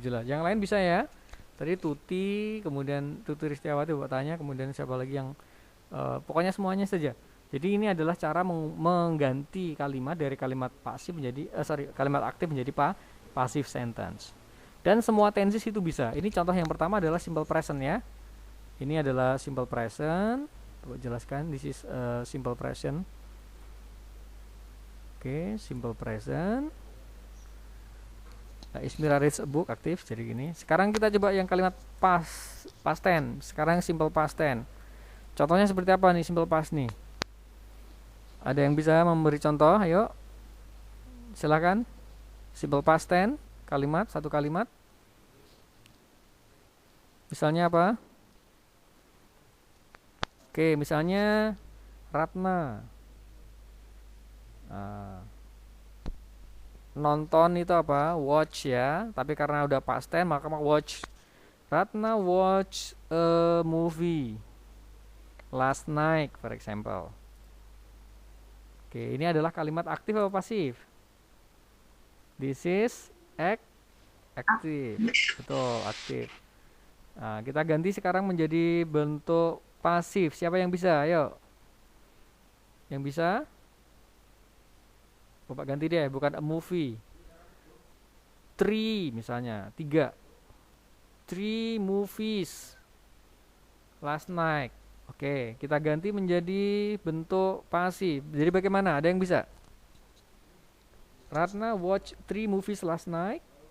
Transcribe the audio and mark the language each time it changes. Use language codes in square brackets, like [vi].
[id] Jelas. Yang lain bisa ya. Tadi Tuti, kemudian Tuti Ristiawati Bapak tanya, kemudian siapa lagi yang pokoknya semuanya saja. Jadi ini adalah cara mengganti kalimat dari kalimat pasif menjadi kalimat aktif menjadi passive sentence. Dan semua tenses itu bisa. Ini contoh yang pertama adalah simple present ya. Ini adalah simple present. Coba jelaskan, [en] this is simple present. [id] Oke, simple present. Nah, [en] Ismira reads a book, [id] aktif, jadi gini. Sekarang kita coba yang kalimat past tense. Sekarang simple past tense. Contohnya seperti apa nih simple past nih? Ada yang bisa memberi contoh? Ayo, silakan. Simple past tense, kalimat, satu kalimat. Misalnya apa? Oke, misalnya Ratna. Nah, nonton itu apa? Watch ya. Tapi karena udah past tense maka watch. [en] Ratna watch a movie last night, for example. [id] Oke, ini adalah kalimat aktif atau pasif? [en] This is [id] aktif. Betul, aktif. Nah, kita ganti sekarang menjadi bentuk pasif. Siapa yang bisa? Ayo. Yang bisa? Bapak ganti deh, bukan a movie. Three misalnya, 3. [en] 3 movies last night. [id] Oke, kita ganti menjadi bentuk pasif. Jadi bagaimana? Ada yang bisa? [en] Ratna watch 3 movies last night.